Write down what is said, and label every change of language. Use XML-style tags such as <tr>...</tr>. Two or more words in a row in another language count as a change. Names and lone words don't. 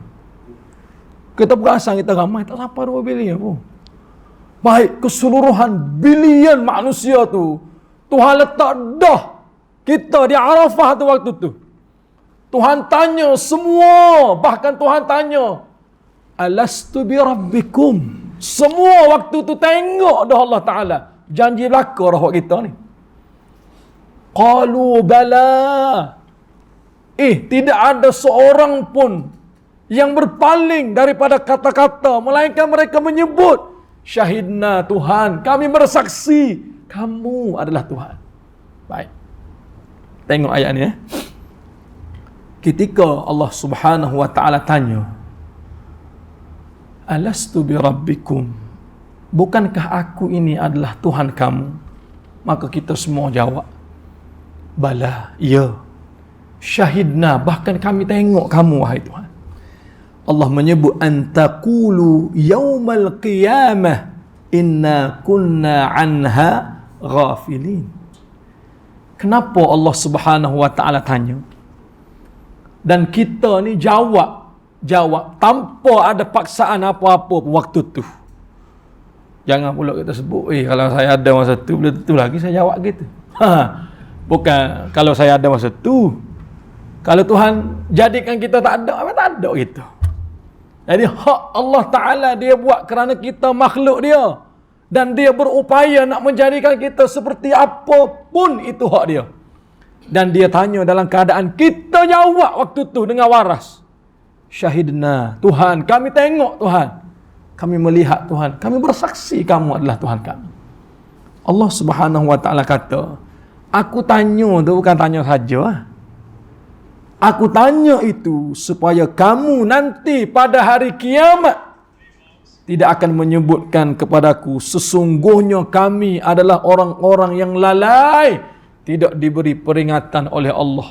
<ms>Kita perasan kita ramai, tak sampai 2 bilion pun. Baik, keseluruhan bilion manusia tu, Tuhan letak dah kita di Arafah tu waktu tu. Tuhan tanya semua, bahkan Tuhan tanya,</ms> <ar>ألست بربكم?</ar> <ms>Semua waktu tu tengok dah Allah Ta'ala. Janji belaka dah buat kita ni.</ms> <ar>قالوا بلى.</ar> <ms>Tidak ada seorang pun yang berpaling daripada kata-kata, melainkan mereka menyebut, syahidna Tuhan, kami bersaksi, kamu adalah Tuhan. Baik. Tengok ayat ni. Ketika Allah</ms> <ar>سبحانه وتعالى</ar> <ms>tanya,</ms> <ar>ألست بربكم,</ar> <ms>bukankah aku ini adalah Tuhan kamu? Maka kita semua jawab, bala, ya. Syahidna, bahkan kami tengok kamu wahai Tuhan. Allah menyebut</ms> <ar>أن تقولوا يوم القيامة إنا كنا عنها غافلين.</ar> <ms>Kenapa Allah</ms> <ar>سبحانه وتعالى</ar> <ms>tanya? Dan kita ni jawab tanpa ada paksaan apa-apa waktu tu. Jangan pula kita sebut, kalau saya ada masa tu, boleh tentu lagi saya jawab gitu. Bukan kalau saya ada masa tu. Kalau Tuhan jadikan kita tak ada, apa tak ada gitu. Jadi hak Allah Ta'ala dia buat kerana kita makhluk dia. Dan dia berupaya nak menjadikan kita seperti apapun itu hak dia. Dan dia tanya dalam keadaan kita jawab waktu tu dengan waras. Syahidna, Tuhan, kami tengok Tuhan. Kami melihat Tuhan. Kami bersaksi kamu adalah Tuhan kami. Allah</ms> <ar>سبحانه وتعالى</ar> <ms>kata, aku tanya tu bukan tanya saja. Aku tanya itu supaya kamu nanti pada hari kiamat tidak akan menyebutkan kepadaku sesungguhnya kami adalah orang-orang yang lalai, tidak diberi peringatan oleh Allah.</ms>